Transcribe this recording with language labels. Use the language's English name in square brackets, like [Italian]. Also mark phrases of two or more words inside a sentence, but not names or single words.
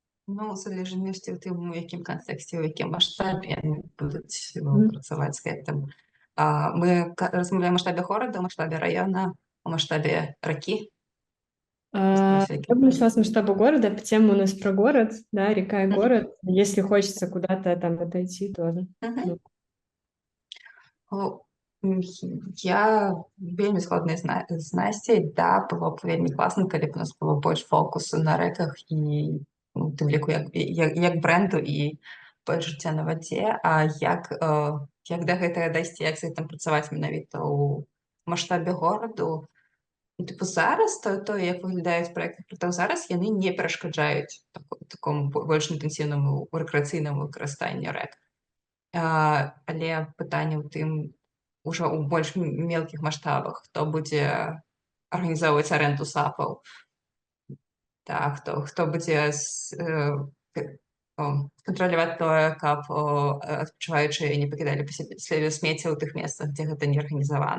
[Ukrainian] Ну, залежності в тим, у якім контексті, у якому масштабі вони будуть працювати з гэтым. [Belarusian] Мы размаўляем у маштабе горада, у маштабе района, у маштабе ракі. [Russian] Я бы начала с масштаба города, тема у нас про город, да, река и город. Если хочется куда-то там отойти, тоже. [Belarusian] Мгм. О, Я вельмі згодна з Насцей. Да, было б вельмі класна, калі б у нас было больш фокусу на рэках і у тым ліку як бренду і больш жыцця на вадзе. А як да гэтага дайсці, як з гэтым працаваць менавіта ў маштабе гораду? [Ukrainian] Ну, типу зараз як виглядають проекти приток зараз, [Belarusian] яны не перешкоджають такому больш інтенсивному рэкрэацыйнаму выкарыстанню рэк. Але пытанне ў тым ужо ў больш мелкіх маштабах, хто будзе арганізоўваць арэнду сапаў, хто будзе кантраляваць тое, каб адпачываючыя не пакідалі па сабе смецце ў тых месцах, дзе гэта не арганізавана.